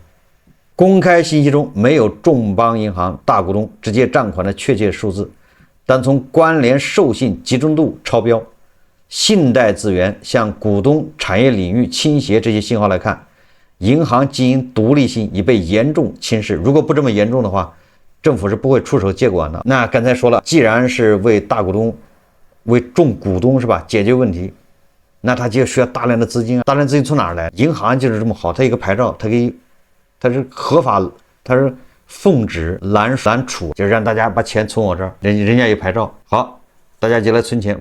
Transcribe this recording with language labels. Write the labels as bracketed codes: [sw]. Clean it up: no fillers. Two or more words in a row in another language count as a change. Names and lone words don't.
[zh] 公開信息中沒有众邦銀行大股東直接賬款的確切數字，但從關聯授信集中度超標、信貸資源向股東產業領域傾斜這些信號來看，銀行經營獨立性已被嚴重侵蝕。如果不這麼嚴重的話，政府是不會出手接管的。那剛才說了，既然是為大股東、為众股東是吧解決問題，那他就需要大量的資金。大量資金從哪兒來？银行就是這麼好，它有一個牌照，它是合法，它是奉旨揽储，就是讓大家把錢存我這儿，人家有牌照，好，大家就來存錢。